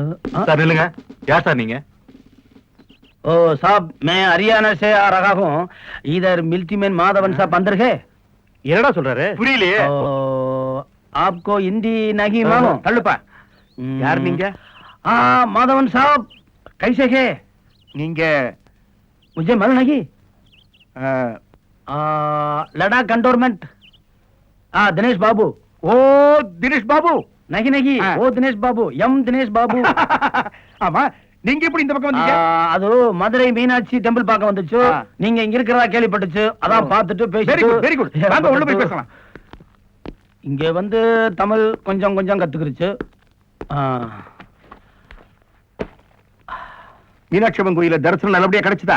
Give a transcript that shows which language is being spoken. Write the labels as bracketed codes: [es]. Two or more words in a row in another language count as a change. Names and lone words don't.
[ta] சார் இல்லைங்க, யார் சார் நீங்க? [hi] ओ साहब, मैं हरियाणा से आ रहा हूँ। इधर मिल्टी मैन माधवन साहब अंदर है। [ta] என்னடா சொல்றாரு? புரியலையே. [hi] आपको हिंदी नहीं मालूम? [ta] தள்ளுப்பா. யார் நீங்க? [hi] हाँ माधवन साहब, कैसे है? [ta] நீங்க [hi] मुझे मालूम नहीं। அஹ், लड़ाक कंटोनमेंट। हाँ दिनेश बाबू। [ta] ஓ தினேஷ் பாபு. [hi] नहीं नहीं, हाँ। वो दिनेश बाबू, यम दिनेश बाबू। [ta] ஆமா, நீங்க எப்படி இந்த பக்கம் வந்தீங்க? அது மதுரை மீனாட்சி டெம்பிள் பார்க்க வந்துச்சு. ஆ. நீங்க இங்க இருக்கிறதா கேள்விப்பட்டுச்சு. அதான் பார்த்துட்டு [en] very good, [ta] பேசிட்டு [en] very good. [ta] வாங்க உள்ள போய் பேசலாம். இங்க வந்து தமிழ் கொஞ்சம் கொஞ்சம் கத்துக்கிருச்சு. மீனாட்சி அம்மன் கோயில தரிசனம் நல்லபடியா கிடைச்சதா?